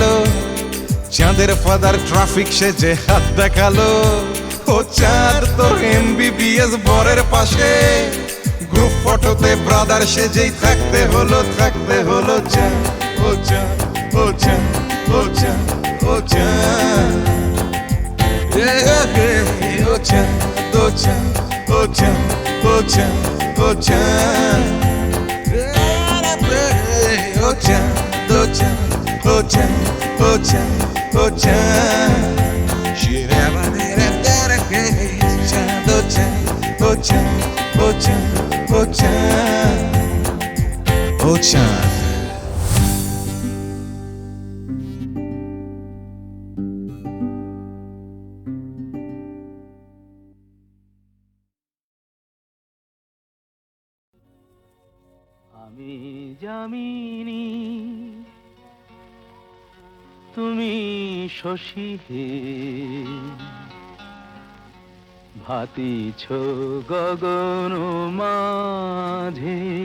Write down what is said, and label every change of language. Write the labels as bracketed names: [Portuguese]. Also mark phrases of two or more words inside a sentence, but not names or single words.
[Bangla] চাঁদের [English] father traffic [Bangla] সেজে হাত দেখালো। ও চাঁদ তোর MBBS বরের পাশে [English] group photo-te brother [Bangla] সেজেই থাকতে হলো থাকতে হলো। চাঁদ, ও চাঁদ, ও চাঁদ, ও চাঁদ, ও চাঁদ, Oh Chand, oh Chand, oh Chand, oh Chand, oh Chand. Oh Chand, oh Chand, oh Chand, oh Chand, oh Chand. [English] She never did it dedicate. Chand, oh Chand, oh Chand, oh Chand, oh Chand, oh Chand. [Bangla] আমি যামিনী তুমি শশী হে ভাতিছ গগন মাঝে